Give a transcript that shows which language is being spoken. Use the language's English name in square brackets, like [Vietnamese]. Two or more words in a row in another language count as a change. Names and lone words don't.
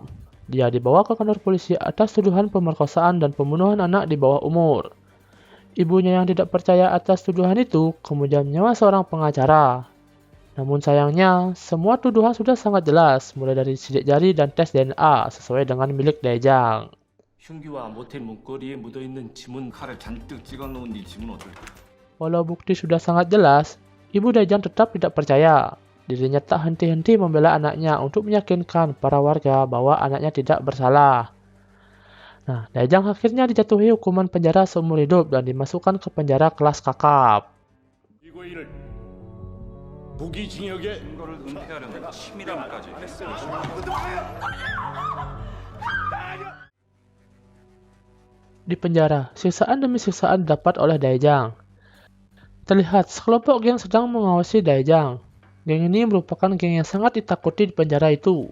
[Indonesian] Dia dibawa ke kantor polisi atas tuduhan pemerkosaan dan pembunuhan anak di bawah umur. Ibunya yang tidak percaya atas tuduhan itu kemudian menyewa seorang pengacara. Namun sayangnya, semua tuduhan sudah sangat jelas, mulai dari sidik jari dan tes DNA sesuai dengan milik Daejang. [Korean] 흉기와 모텔 문고리에 묻어있는 지문 칼을 잔뜩 찍어놓은 이 지문 어떨까? [Indonesian] Walau bukti sudah sangat jelas, ibu Daejang tetap tidak percaya. Dirinya tak henti-henti membela anaknya untuk meyakinkan para warga bahwa anaknya tidak bersalah. Nah, Daejang akhirnya dijatuhi hukuman penjara seumur hidup dan dimasukkan ke penjara kelas kakap. [Korean] 이거 일을 무기징역에 증거를 은폐하려는 치밀함까지. [Indonesian] Di penjara, siksaan demi siksaan didapat oleh Daejang. Terlihat sekelompok geng sedang mengawasi Daejang. Geng ini merupakan geng yang sangat ditakuti di penjara itu.